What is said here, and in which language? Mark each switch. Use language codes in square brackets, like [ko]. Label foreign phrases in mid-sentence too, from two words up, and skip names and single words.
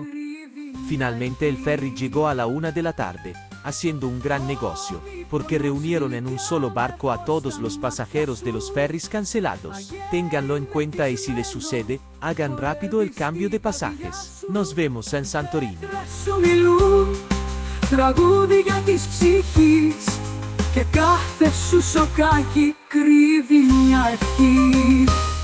[es] Finalmente el ferry llegó a la 1 de la tarde, haciendo un gran negocio, porque reunieron en un solo barco a todos los pasajeros de los ferries cancelados. Ténganlo en cuenta y si les sucede, hagan rápido el cambio de pasajes. Nos vemos en Santorini. [el] Τραγούδια της ψυχής και κάθε σου σοκάκι κρύβει μια ευχή.